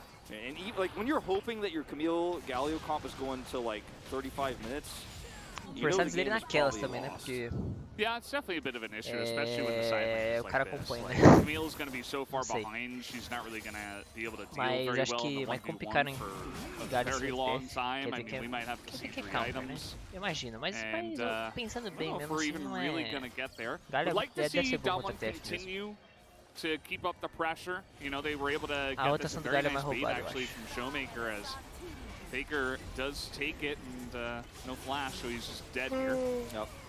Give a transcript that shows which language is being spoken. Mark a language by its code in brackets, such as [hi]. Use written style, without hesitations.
[en] And like when you're hoping that your Camille Galio comp is going to like 35 minutes, you know the game is probably lost. Yeah, it's definitely a bit of an issue, especially when the side is like this. Like, Camille's going to be so far behind, she's not really going to be able to deal very well in the 1v1 for a very long time. I mean, we might have to see 3 items. [pt] Imagina, mas pensando bem mesmo, [en] we're even really going to get there. I'd like to see Dom1 continue to keep up the pressure. You know, they were able to get this very nice bait actually from Showmaker, as Faker does take it, and no flash, so he's just dead here. Yep.